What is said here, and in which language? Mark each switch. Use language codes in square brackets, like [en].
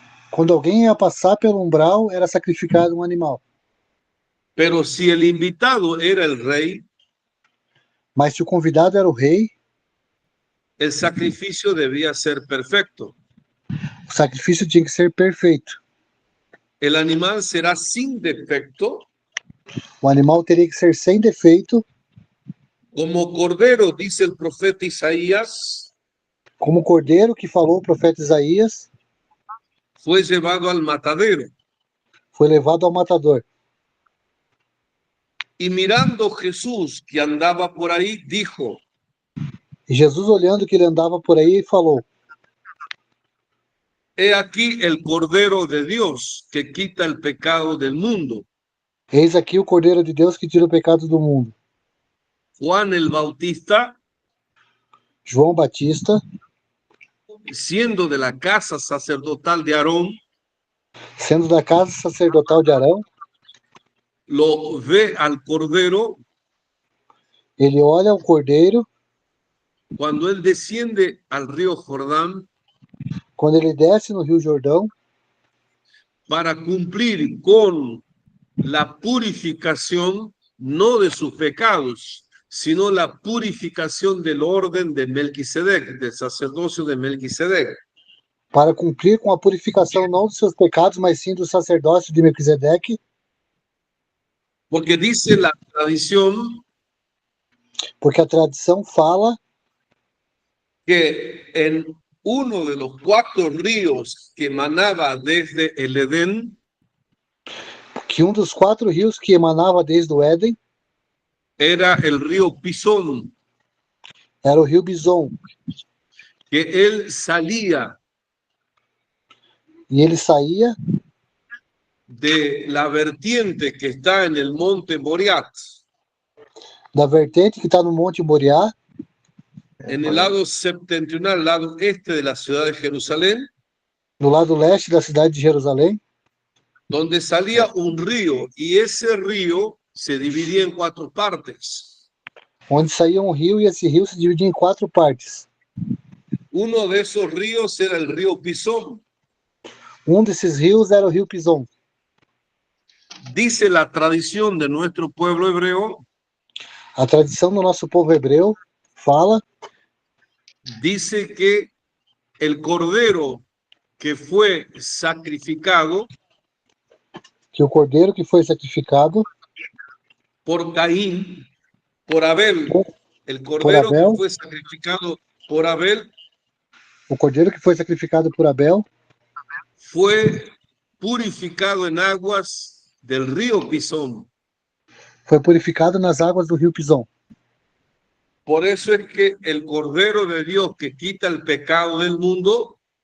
[pt] Quando alguém ia passar pelo umbral, era sacrificado um animal. [es] Pero si el invitado era el rey, [pt] Mas se o convidado era o rei, [es] el sacrificio debía ser perfecto. [pt] o sacrifício tinha que ser perfeito. [es] El animal será sin defecto, [pt] O animal teria que ser sem defeito, [es] como cordero, dice el profeta Isaías, [pt] como o cordeiro que falou o profeta Isaías, [es] fue llevado al matadero. [pt] foi levado ao matador. [es] Y mirando Jesús que andaba por ahí, dijo, [pt] E Jesus, olhando que ele andava por aí, falou: [es] he aquí el Cordero de Dios que quita el pecado del mundo. [pt] Eis aqui o Cordeiro de Deus que tira o pecado do mundo. [es] Juan el Bautista, [pt] João Batista, [es] siendo de la casa sacerdotal de Aarón, [pt] sendo da casa sacerdotal de Arão, [es] lo ve al Cordero [pt] ele olha o Cordeiro [es] cuando él desciende al río Jordán [pt] quando ele desce no Rio Jordão [es] para cumplir con la purificación no de sus pecados, sino la purificación del orden de Melquisedec, del sacerdocio de Melquisedec. [pt] para cumprir com a purificação não dos seus pecados, mas sim do sacerdócio de Melquisedeque, [es] Porque dice la tradición [pt] porque a tradição fala [es] que en uno de los 4 ríos que emanaba desde el Edén, [pt] que um dos 4 rios que emanava desde o Éden [es] era el río Pisón, [pt] era o rio Bison, [es] que él salía [pt] e ele saía [es] de la vertiente que está en el monte Moriah, [pt] da vertente que está no Monte Moriá, [es] en el lado septentrional, lado este de la ciudad de Jerusalén, [pt] no lado leste da cidade de Jerusalém, [es] donde salía un río y ese río se dividía en 4 partes. [pt] onde saía um rio e esse rio se dividia em 4 partes. [es] Uno de esos ríos era el río Pisón. [pt] Um desses rios era o rio Pison. [es] Dice la tradición de nuestro pueblo hebreo, [pt] A tradição do nosso povo hebreu fala [es] dice que el cordero que fue sacrificado [pt] que o cordeiro que foi sacrificado [es] por Caín, por Abel, el [pt] por [es] cordero [pt] Abel, [es] que fue sacrificado por Abel [pt] o cordeiro que foi sacrificado por Abel, [es] fue purificado en aguas del río Pisón. [pt] foi purificado nas águas do rio Pison. [es] Por eso es que el Cordero de Dios que quita el pecado del mundo